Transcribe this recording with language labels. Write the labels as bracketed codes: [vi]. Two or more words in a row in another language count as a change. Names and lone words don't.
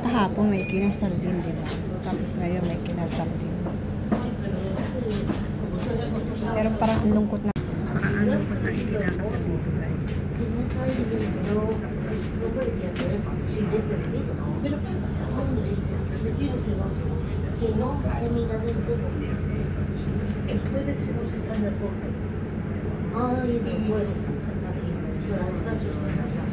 [tl] Kahapon may ikinasal din, di ba? Tapos ngayon may ikinasal din. Pero parang lungkot na. Parang lungkot na ikinakasal dito guys. [es] Que no ha mirado en todo. El jueves hemos estado en el portal. Ay, el jueves, aquí, los casos que nos dan.